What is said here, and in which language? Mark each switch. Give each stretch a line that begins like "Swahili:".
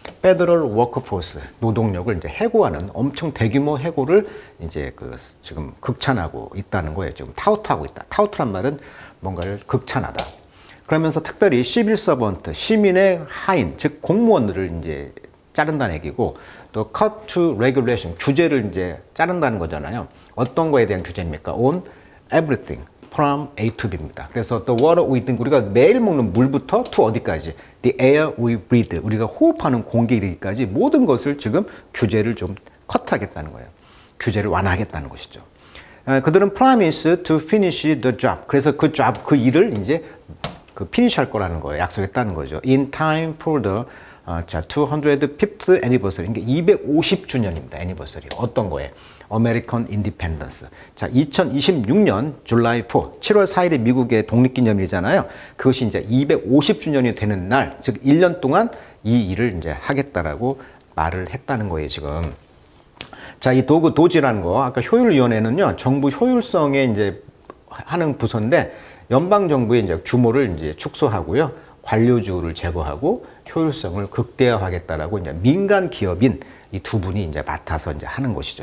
Korean: 페더럴 워크포스 노동력을 이제 해고하는 엄청 대규모 해고를 이제 지금 극찬하고 있다는 거예요. 지금 타우트하고 있다. 타우트란 말은 뭔가를 극찬하다. 그러면서 특별히 시빌 서번트 시민의 하인, 즉 공무원들을 이제 자른다는 얘기고 또
English: cut to regulation
Korean: 규제를 이제 자른다는 거잖아요. 어떤 거에 대한 규제입니까?
English: On everything from A to B
Korean: 입니다. 그래서
English: the water we drink
Korean: 우리가 매일 먹는 물부터 to 어디까지
English: the air we breathe
Korean: 우리가 호흡하는 공기까지 모든 것을 지금 규제를 좀 컷하겠다는 거예요. 규제를 완화하겠다는 것이죠. 그들은
English: promise to finish the job.
Korean: 그래서 그 일을 이제 finish 할 거라는 거예요. 약속했다는 거죠.
English: In time for the 205th anniversary.
Korean: 그러니까 250주년입니다. anniversary. 어떤 거에?
English: American Independence.
Korean: 자, 2026년 July 4, 7월 4일이 미국의 독립기념일이잖아요. 그것이 이제 250주년이 되는 날, 즉 1년 동안 이 일을 이제 하겠다라고 말을 했다는 거예요, 지금. 자, 이 도지라는 거, 아까 효율위원회는요, 정부 효율성에 이제 하는 부서인데, 연방정부의 이제 규모를 이제 축소하고요, 관료주를 제거하고 효율성을 극대화하겠다라고 이제 민간 기업인 이 두 분이 이제 맡아서 이제 하는 것이죠.